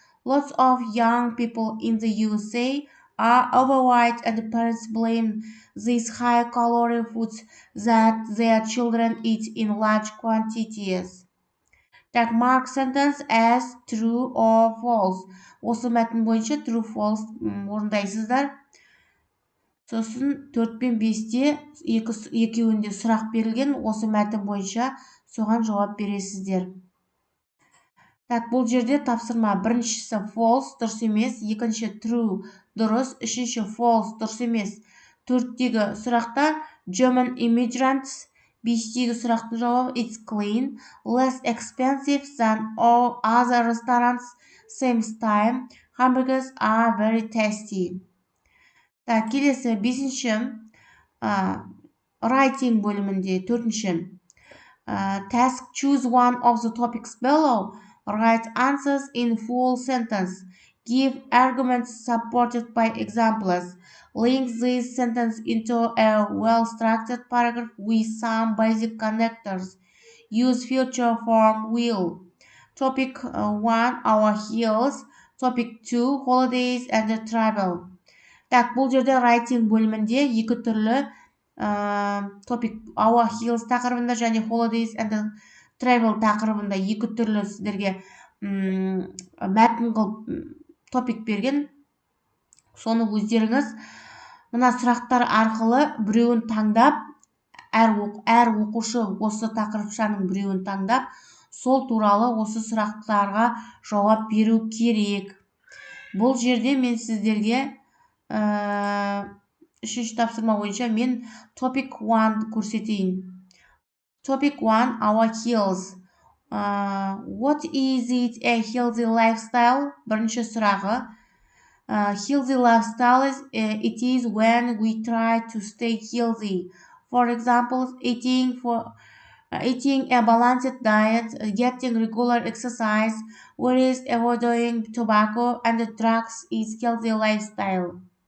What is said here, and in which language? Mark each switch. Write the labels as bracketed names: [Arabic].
[English] Lots of young people in the USA are overweight and parents blame these high-calorie foods that their children eat in large quantities. Mark sentence as true or false. [Kazakh] Осы мәтін бойынша true false орындайсыздар. Сосын 4 пен 5-те екеуінде сұрақ берілген, осы мәтін бойынша соған жауап бересіздер. Бұл жерде тапсырма біріншісі false, дұрыс емес, екінші true, дұрыс, үшінші false, дұрыс емес. 4-тегі сұрақта [English] German immigrants, [Kazakh] 5-тегі сұрақтың жауабы [English] it's clean, less expensive than all other restaurants, same time, hamburgers are very tasty. [Kazakh] Келесі 5-ші [English] writing [Kazakh] бөлімінде 4-ші [English] task choose one of the topics below. Write answers in full sentence. Give arguments supported by examples. Link this sentence into a well-structured paragraph with some basic connectors. Use future form will. Topic 1 our heels. Topic 2 holidays and travel. [Kazakh] Бұл жерде writing бөлімінде екі түрлі topic our heels тақырыбында және [English] holidays and travel [Kazakh] тақырыбында екі түрлі сіздерге мәтін қылып топик берген. Соны өздеріңіз мына сұрақтар арқылы біреуін таңдап, әр оқушы осы тақырыпшаның біреуін таңдап, сол туралы осы сұрақтарға жауап беру керек. Бұл жерде мен сіздерге 3-ші тапсырма бойынша мен topic 1 көрсетейін. [English] Topic 1 our heels. What is it a healthy lifestyle? [Kazakh] Бірінші сұрағы. [English] Healthy lifestyle it is when we try to stay healthy. For example, eating eating a balanced diet, getting regular exercise, whereas avoiding tobacco and drugs is healthy lifestyle.